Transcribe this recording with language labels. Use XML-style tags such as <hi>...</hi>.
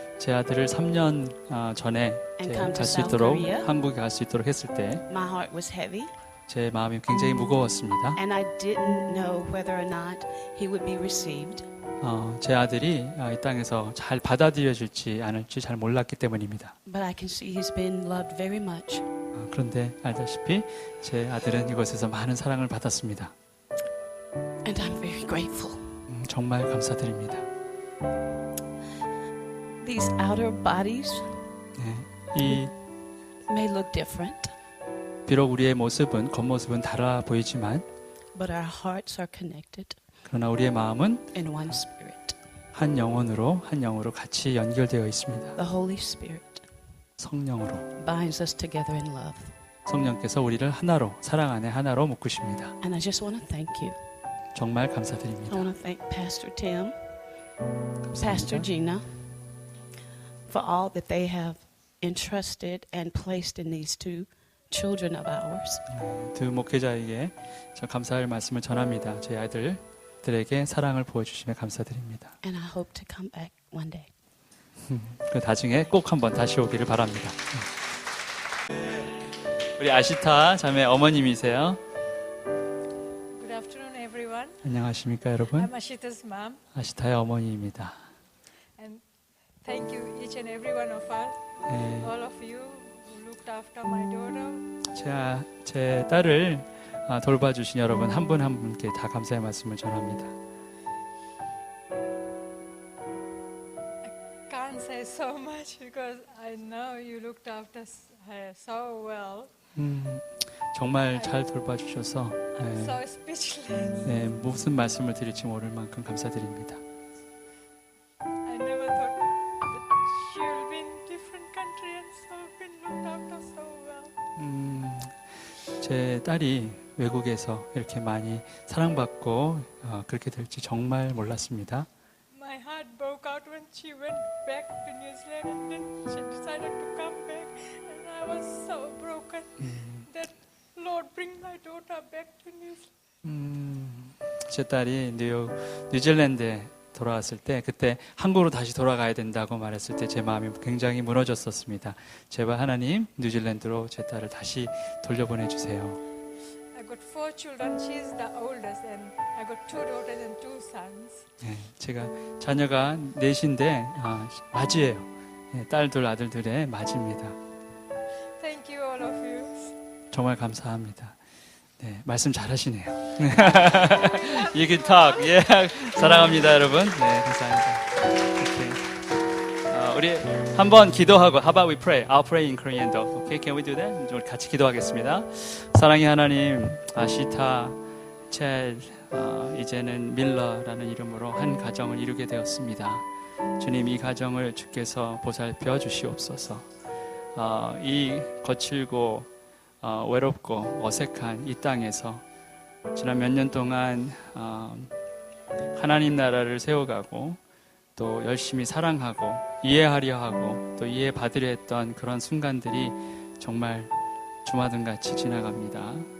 <ko>제 아들을 3년 전에 갈 수 있도록 한국에 갈 수 있도록 했을 때</ko> <en>my heart was heavy,</en> <ko>제 마음이 굉장히 무거웠습니다.</ko> <en>and I didn't know whether or not he would be received.</en> <ko>제 아들이 이 땅에서 잘 받아들여질지 않을지 잘 몰랐기 때문입니다.</ko> <en>But I can see he's been loved very much.</en> <ko>그런데 알다시피 제 아들은 이곳에서 많은 사랑을 받았습니다.</ko> <en>And I'm very grateful.</en> <ko>정말 감사드립니다.</ko> <en>These outer bodies</en> <ko>이</ko> <en>may look different,</en> <ko>비록 우리의 모습은 겉모습은 달라 보이지만</ko> <en>but our hearts are connected</en> <ko>그러나 우리의 마음은</ko> <en>in one spirit.</en> <ko>한 영으로 같이 연결되어 있습니다.</ko> <en>The Holy Spirit</en> <ko>성령으로</ko> <en>binds us together in love.</en> <ko>성령께서 우리를 하나로 사랑 안에 하나로 묶으십니다.</ko> <en>And I just want to thank you.</en> <ko>정말</ko> <en>I</en> <ko>감사드립니다.</ko> <en>want to thank Pastor Tim,</en> <ko>감사합니다.</ko> <en>Pastor Gina, for all that they have entrusted and placed in these two children of ours.</en> <ko>두 목회자에게 저 감사할 말씀을 전합니다. 제 아들들에게 사랑을 보여주시며 감사드립니다.</ko> <en>And I hope to come back one day.</en> <ko>그 나중에 꼭 한번 다시 오기를 바랍니다. 우리 아시타 자매 어머님이세요.</ko> <en>Good afternoon, everyone.</en> <ko>안녕하십니까 여러분?</ko> <en>I'm Ashita's mom,</en> <ko>아시타의 어머니입니다.</ko> <en>and thank you each and every one of us,</en> <ko>네,</ko> <en>all of you who looked after my daughter.</en> <ko>제 딸을 돌봐주신 여러분 한 분 한 분께 다 감사의 말씀을 전합니다.</ko> <en>Can't say so much because I know you looked after her so well.</en> <ko>정말 잘 돌봐주셔서</ko> <en>I'm so speechless.</en> <ko>네, 무슨 말씀을 드릴지 모를 만큼 감사드립니다.</ko> <en>I never thought that she will be in different country and so been looked after so well.</en> <ko>제 딸이 외국에서 이렇게 많이 사랑받고 그렇게 될지 정말 몰랐습니다.</ko> <en>My heart broke out when she went back to New Zealand and then she decided to come back, and I was so broken that Lord bring my daughter back to New Zealand.</en> <ko>제 딸이 뉴질랜드에 돌아왔을 때 그때 한국으로 다시 돌아가야 된다고 말했을 때 제 마음이 굉장히 무너졌었습니다. 제발 하나님 뉴질랜드로 제 딸을 다시 돌려보내 주세요.</ko> <en>I got 4 children. She's the oldest, and I got 2 daughters and 2 sons.</en> <ko>네, 제가 자녀가 넷인데 맞이에요. 네, 딸들 아들들의 맞입니다. Thank you, all of you. 정말 감사합니다. 네, 말씀 잘하시네요.</ko> <en>You can talk.</en> <ko>예, 사랑합니다, 여러분. 네, 감사합니다. 우리 한번 기도하고,</ko> <en>how about we pray? I'll pray in Korean though. Okay, can we do that?</en> <ko>우리 같이 기도하겠습니다. 사랑의 하나님, 아시타, 첼, 이제는 밀러라는 이름으로 한 가정을 이루게 되었습니다. 주님, 이 가정을 주께서 보살펴 주시옵소서. 이 거칠고 외롭고 어색한 이 땅에서 지난 몇 년 동안 하나님 나라를 세워가고 또 열심히 사랑하고 이해하려 하고 또 이해받으려 했던 그런 순간들이 정말 주마등같이 지나갑니다.</ko>